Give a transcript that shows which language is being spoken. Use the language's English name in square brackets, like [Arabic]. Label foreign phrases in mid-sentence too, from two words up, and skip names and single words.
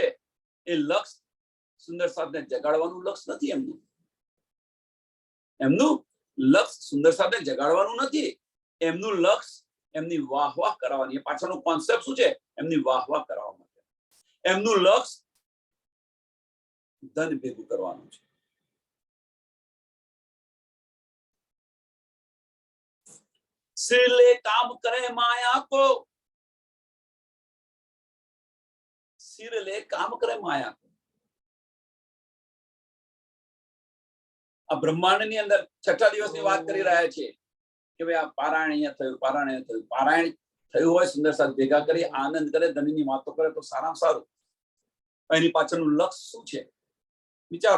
[Gujarati] એ લક્ષ્ય સુંદર સાથને જગાડવાનું લક્ષ્ય નથી. એમનું લક્ષ્ય સુંદર સાથે જગાડવાનું નથી. એમનું લક્ષ્ય એમની વાહવાહ કરાવવાની. પાછળનો કોન્સેપ્ટ શું છે? એમની વાહવાહ કરાવવા માટે. એમનું લક્ષ્ય ધન ભેગું કરવાનું છે. [Hindi] सिर ले काम करे माया को, सिर ले काम करे माया को. [Gujarati] આ બ્રહ્માંડની અંદર છઠ્ઠા દિવસની વાત કરી રહ્યા છે કે ભાઈ આ પારાયણ અહીંયા થયું, પારાયણ થયું. પારાયણ થયું હોય, સુંદર સાથ ભેગા કરી આનંદ કરે, ધનની વાતો કરે તો સારામાં સારું. એની પાછળનું લક્ષ્ય શું છે વિચારો.